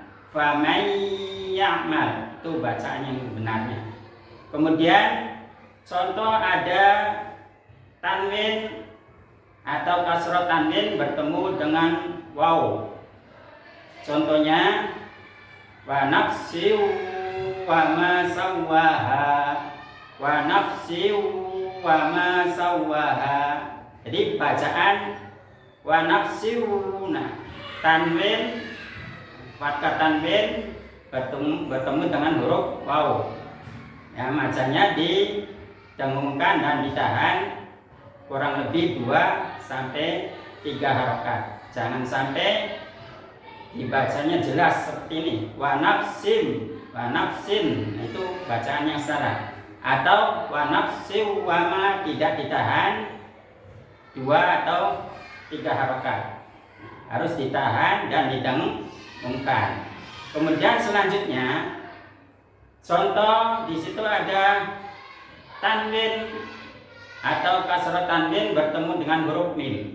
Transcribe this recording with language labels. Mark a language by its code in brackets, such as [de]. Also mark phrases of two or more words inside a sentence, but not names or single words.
[ar] فمن يعمل, [id] itu bacaan yang benarnya. Kemudian contoh ada tanwin atau kasroh tanwin bertemu dengan waw. Contohnya [ar] ونفس وما سواها, ونفس وما سواها. [id] Jadi bacaan [ar] ونفس, [id] nah, tanwin, fathah tanwin bertemu dengan huruf waw. Ya, bacanya didengungkan dan ditahan kurang lebih 2 sampai 3 harokat. Jangan sampai dibacanya jelas seperti ini, [ar] ونفسٍ, [id] itu bacaan yang salah. [ar] Atau ونفس وما, [id] tidak ditahan 2 atau 3 harokat, harus ditahan dan didengungkan. Kemudian selanjutnya contoh di situ ada tanwin atau kasroh tanwin bertemu dengan huruf mim.